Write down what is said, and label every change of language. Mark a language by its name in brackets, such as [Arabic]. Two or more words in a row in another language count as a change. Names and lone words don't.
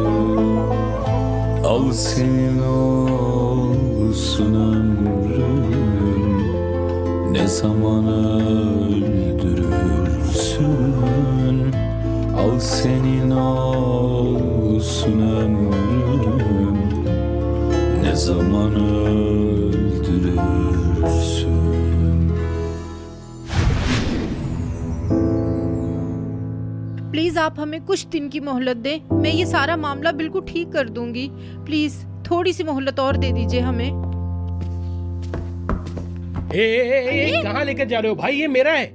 [Turkish] Al senin olsun ömrüm, ne zaman öldürürsün. Al senin olsun ömrüm, ne zaman öldürürsün. [Hindi] प्लीज आप हमें कुछ दिन की मोहलत दें। मैं ये सारा मामला बिल्कुल ठीक कर दूंगी। प्लीज थोड़ी सी मोहलत और दे दीजिए हमें। कहाँ लेकर जा रहे हो भाई? ये मेरा है।